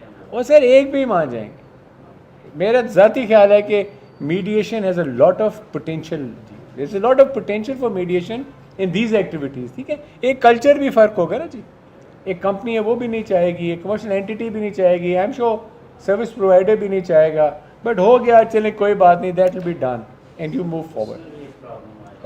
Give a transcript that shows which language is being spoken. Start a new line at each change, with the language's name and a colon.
Urdu: وہ سر ایک بھی مان جائیں گے. میرا ذاتی خیال ہے کہ
English: Meditation has a lot of potential. There's a lot of potential for mediation in these activities.
Urdu: ٹھیک ہے, ایک کلچر بھی فرق ہوگا نا جی. ایک کمپنی ہے وہ بھی نہیں چاہے گی, ایک کمرشل اینٹی بھی نہیں چاہے گی,
English: I am sure
Urdu: service provider بھی نہیں چاہے گا.
English: but
Urdu: ہو گیا, چلیں کوئی بات نہیں,
English: That will be done and you move forward.